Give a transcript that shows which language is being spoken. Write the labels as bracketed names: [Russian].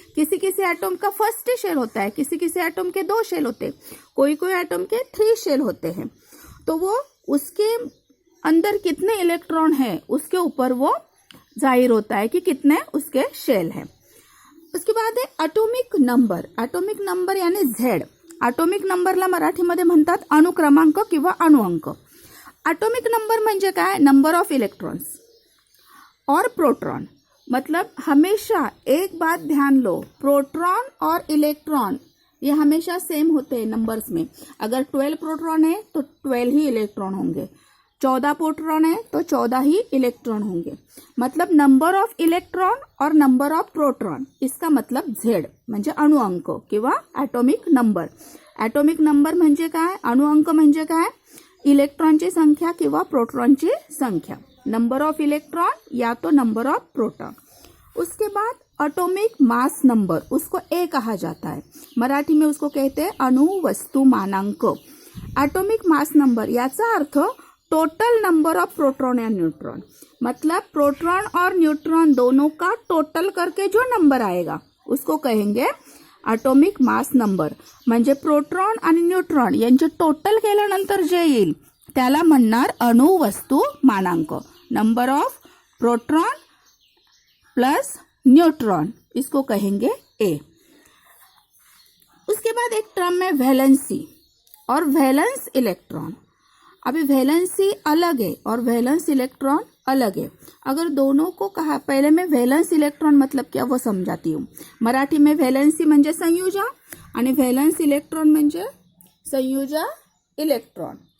[Hindi] किसी किसी एटम का फर्स्ट शेल होता है, किसी किसी एटम के 2 शेल होते हैं, कोई कोई एटम के 3 शेल होते हैं। तो वो उसके अंदर कितने इलेक्ट्रॉन है उसके ऊपर वो जाहिर होता है कि कितने उसके शेल है। उसके बाद है ॲटॉमिक नंबर। ॲटॉमिक नंबर यानी झेड। [Marathi] ॲटॉमिक नंबरला मराठीमध्ये म्हणतात अणुक्रमांक किंवा अणुअंक। ॲटॉमिक नंबर म्हणजे काय, नंबर ऑफ इलेक्ट्रॉन्स और प्रोटॉन। [Hindi] मतलब हमेशा एक बात ध्यान लो, प्रोटॉन और इलेक्ट्रॉन ये हमेशा सेम होते हैं नंबर्स में। अगर 12 प्रोटॉन है तो 12 ही इलेक्ट्रॉन होंगे, 14 प्रोटॉन है तो 14 ही इलेक्ट्रॉन होंगे। मतलब नंबर ऑफ इलेक्ट्रॉन और नंबर ऑफ प्रोटॉन, इसका मतलब झेड [Marathi] म्हणजे अणुअंक किंवा ॲटॉमिक नंबर। ॲटॉमिक नंबर म्हणजे काय, अणुअंक म्हणजे काय, इलेक्ट्रॉनची संख्या किंवा प्रोटॉनची संख्या, [Hindi] नंबर ऑफ इलेक्ट्रॉन या तो नंबर ऑफ प्रोटॉन। उसके बाद एटॉमिक मास नंबर, उसको ए कहा जाता है, मराठी में उसको कहते हैं अणु वस्तु मानांक। एटॉमिक मास नंबर याचा अर्थ टोटल नंबर ऑफ प्रोटॉन या न्यूट्रॉन, मतलब प्रोटॉन और न्यूट्रॉन दोनों का टोटल करके जो नंबर आएगा उसको कहेंगे ॲटॉमिक मास नंबर। [Marathi] म्हणजे प्रोटॉन आणि न्यूट्रॉन यांचे टोटल केल्यानंतर जे येईल त्याला म्हणणार अणु वस्तु मानांक, number of proton plus neutron, [Hindi] इसको कहेंगे ए। उसके बाद एक टर्म है वैलेंसी और वैलेंस इलेक्ट्रॉन। अभी वैलेंसी अलग है और वैलेंस इलेक्ट्रॉन अलग है। अगर दोनों को कहा, पहले मैं वैलेंस इलेक्ट्रॉन मतलब क्या वो समझाती हूँ। [Marathi] मराठी में वैलेंसी म्हणजे संयुजा आणि वैलेंस इलेक्ट्रॉन म्हणजे संयुजा इलेक्ट्रॉन।